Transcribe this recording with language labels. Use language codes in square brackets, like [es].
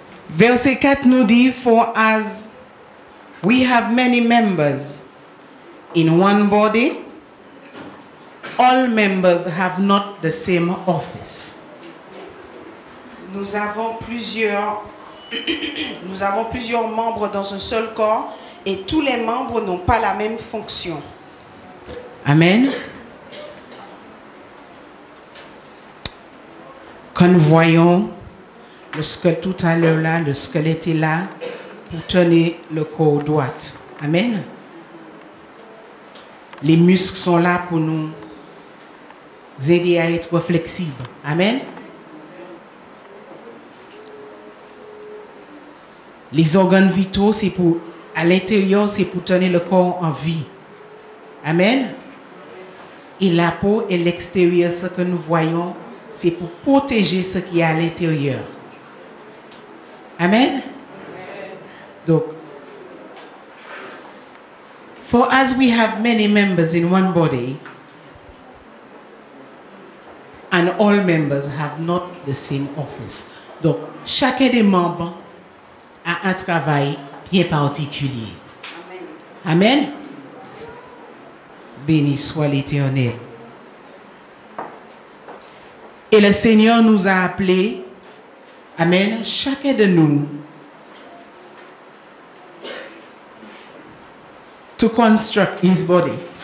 [fr] Verset 4 nous dit, [en] for as we have many members in one body, all members have not the same office. [fr] Nous avons plusieurs membres dans un seul corps et tous les membres n'ont pas la même fonction. Amen. Quand nous voyons le squelette tout à l'heure là, le squelette est là pour tenir le corps droit. Amen. Les muscles sont là pour nous aider à être flexibles. Amen. Les organes vitaux, c'est pour, à l'intérieur, c'est pour tenir le corps en vie. Amen. Et la peau et l'extérieur, ce que nous voyons, c'est pour protéger ce qui est à l'intérieur. Amen. [en] Donc, for as we have many members in one body, and all members have not the same office. [fr] Donc, chacun des membres a un travail bien particulier. Amen. Amen. Béni soit l'Éternel. Et le Seigneur nous a appelés, amen, chacun de nous, [en] to construct his body.